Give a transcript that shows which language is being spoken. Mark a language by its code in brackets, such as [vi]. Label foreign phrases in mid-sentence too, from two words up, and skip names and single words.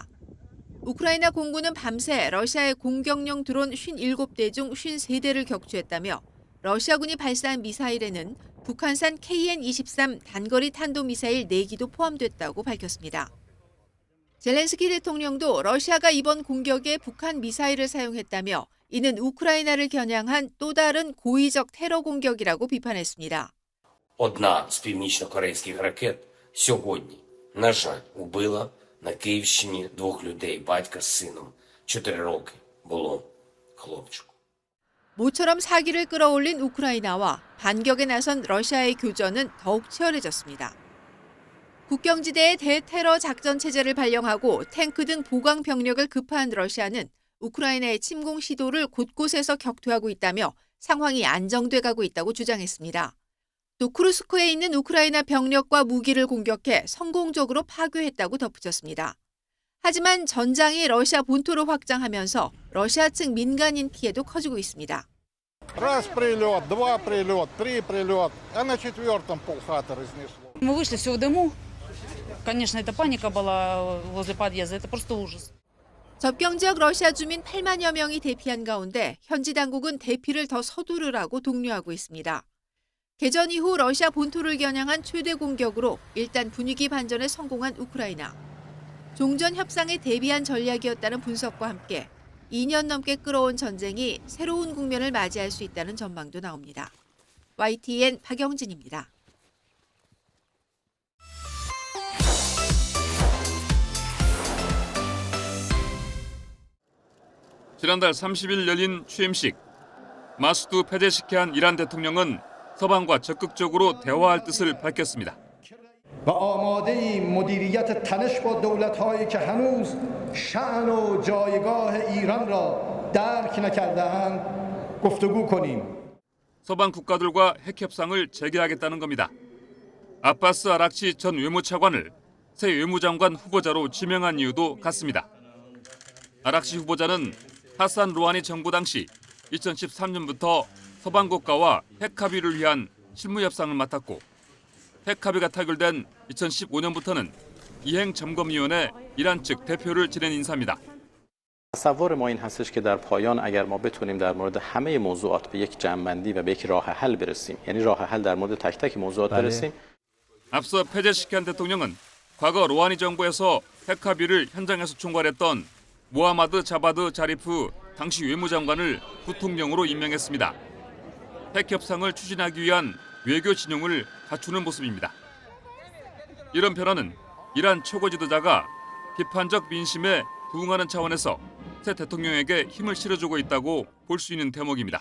[ko] 우크라이나 공군은 밤새 러시아의 공격용 드론 57대 중 53대를 격추했다며 러시아군이 발사한 미사일에는 북한산 KN-23 단거리 탄도미사일 4기도 포함됐다고 밝혔습니다. 젤렌스키 대통령도 러시아가 이번 공격에 북한 미사일을 사용했다며 이는 우크라이나를 겨냥한 또 다른 고의적 테러 공격이라고 비판했습니다. [uk] Одна з північно-корейських ракет сьогодні, на жаль, убила на Київщині 2 людей, батька з сином. 4 роки було хлопчику. [ko] 모처럼 사기를 끌어올린 우크라이나와 반격에 나선 러시아의 교전은 더욱 치열해졌습니다. 국경지대에 대테러 작전 체제를 발령하고 탱크 등 보강 병력을 급파한 러시아는 우크라이나의 침공 시도를 곳곳에서 격퇴하고 있다며 상황이 안정돼 가고 있다고 주장했습니다. 또 쿠르스크에 있는 우크라이나 병력과 무기를 공격해 성공적으로 파괴했다고 덧붙였습니다. 하지만 전장이 러시아 본토로 확장하면서 러시아 측 민간인 피해도 커지고 있습니다. [ru] Раз прилет, два прилет, три прилет, а на четвертом полхаты разнесло. Мы вышли все в дыму. Конечно, это паника была возле подъезда. Это просто ужас. [ko] 접경 지역 러시아 주민 8만여 명이 대피한 가운데 현지 당국은 대피를 더 서두르라고 독려하고 있습니다. 개전 이후 러시아 본토를 겨냥한 최대 공격으로 일단 분위기 반전에 성공한 우크라이나. 종전 협상에 대비한 전략이었다는 분석과 함께 2년 넘게 끌어온 전쟁이 새로운 국면을 맞이할 수 있다는 전망도 나옵니다. YTN 박영진입니다. 지난달 30일 열린 취임식. 마수드 페제시키안 이란 대통령은 서방과 적극적으로 대화할 뜻을 밝혔습니다. [fa] و آماده‌ایم مدیریت تنش با دولت‌هایی که هنوز شأن و جایگاه ایران را درک نکرده‌اند گفتگو کنیم. [ko] 서방 국가들과 핵 협상을 재개하겠다는 겁니다. 아바스 아락치 전 외무차관을 새 외무장관 후보자로 지명한 이유도 같습니다. 아락치 후보자는 하산 루하니 정부 당시 2013년부터 서방 국가와 핵 합의를 위한 실무 협상을 맡았고 핵 합의가 타결된 2015년부터는 이행점검위원회 이란 측 대표를 지낸 인사입니다. [fa] تصور ما این هستش که در پایان اگر ما بتونیم در مورد همه موضوعات به یک جمع‌بندی و به یک راه حل برسیم یعنی راه حل در مورد تک تک موضوعات برسیم [ko] 앞서 페제시키안 대통령은 과거 로하니 정부에서 핵 합의를 현장에서 총괄했던 모하마드 자바드 자리프 당시 외무장관을 부통령으로 임명했습니다. 핵 협상을 추진하기 위한 외교 진영을 갖추는 모습입니다. 이런 변화는 이란 최고 지도자가 비판적 민심에 부응하는 차원에서 새 대통령에게 힘을 실어주고 있다고 볼 수 있는 대목입니다.